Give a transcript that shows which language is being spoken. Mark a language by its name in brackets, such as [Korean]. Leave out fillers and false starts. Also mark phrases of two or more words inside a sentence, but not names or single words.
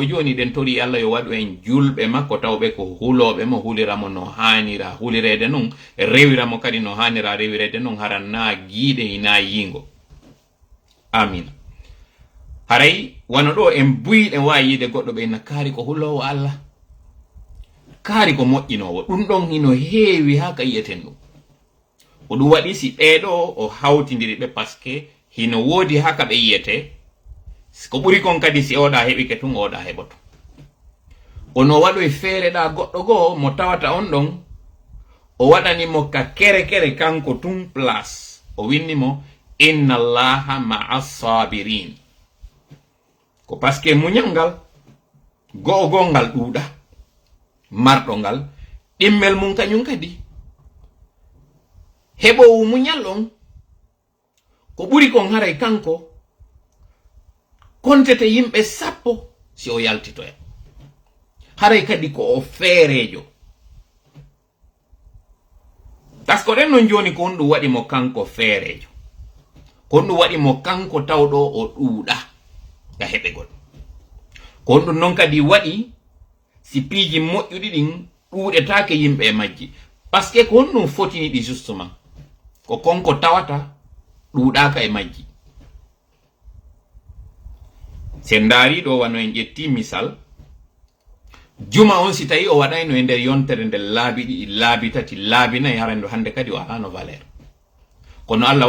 [Fula] joni ɗen tori Allah yo waɗu en julɓe makko tawɓe ko huloɓe mo huliramo no hanira hulirede noon rewiramo kadi no hanira rewirede noon haran na giiɗe hina yingo amina haray wano ɗo en buyɗen wawi yiide goɗɗo ɓe na kaari ko hulowo Allah kaari ko moƴƴinowo ɗum ɗon hino heewi ha ka yiyeten ɗum ko ɗum waɗi si ɓeeɗo o hawtidiri ɓe [French] par ce que [Fula] hino woodi ha ka ɓe yiyete ko ɓuri kon kadi si oɗa heɓike tun oɗa heɓoto ono waɗo e feere ɗa goɗɗo goo mo tawata on ɗon o waɗanimo ka kere kere kanko tun place o winnimo [Arabic] إن الله مع الصابرين [Fula] ko paske muñal ngal go'o ngal ɗuuɗa marɗo ngal ɗimmel mum kañum kadi heɓowu muñal on ko ɓuri kon haray kanko kontete yimɓe 10 si o yaltitoya haray kadi ko o feerejo [French] par ce que [Fula] ɗen non joni ko on ɗum waɗimo kanko feerejo ko on ɗum waɗimo kanko tawɗo o ɗuuɗa ga heɓegol ko on ɗum non kadi waɗi si piiji moƴƴuɗi ɗin ɗuuɗetake yimɓe e majji [French] par ce que [Fula] ko on ɗum fotini ɗi justement ko konko tawata ɗuuɗaka e majji sen daari ɗo wano en ƴetti misal juma on si tawi o waɗayno e nder yontere nde laabi ɗiɗi laabi tati laabi nayi harando hande kadi o alano valeur kono Allah